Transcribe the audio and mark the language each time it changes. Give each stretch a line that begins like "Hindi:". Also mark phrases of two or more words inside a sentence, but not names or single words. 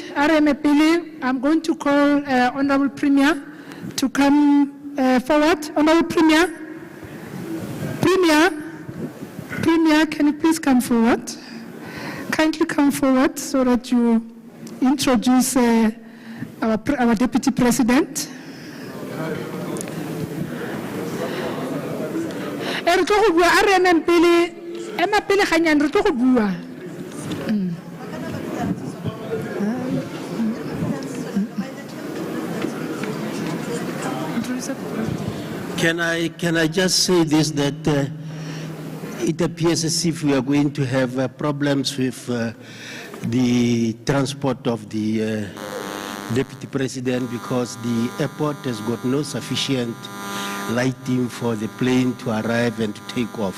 English: RMPL, I'm going to call Honorable Premier to come forward. Honorable Premier, can you please come forward? Kindly come forward so that you introduce our Deputy President.
Northern Sotho: Re tlo go bua RMM pele ema pele ganyane re tlo go bua.
English: Can I just say this, that it appears as if we are going to have problems with the transport of the Deputy President because the airport has got no sufficient lighting for the plane to arrive and to take off.